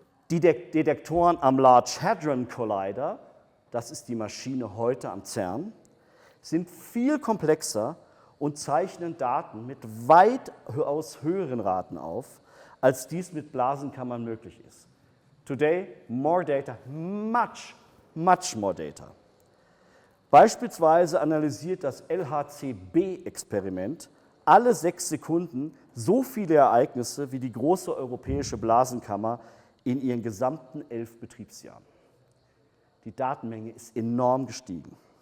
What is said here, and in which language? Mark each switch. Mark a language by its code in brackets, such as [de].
[de] Die Detektoren am Large Hadron Collider, das ist die Maschine heute am CERN, sind viel komplexer und zeichnen Daten mit weitaus höheren Raten auf, als dies mit Blasenkammern möglich ist. [en] Today, more data, much more data. [de] Beispielsweise analysiert das LHCb-Experiment alle 6 Sekunden so viele Ereignisse wie die große europäische Blasenkammer in ihren gesamten 11 Betriebsjahren. Die Datenmenge ist enorm gestiegen.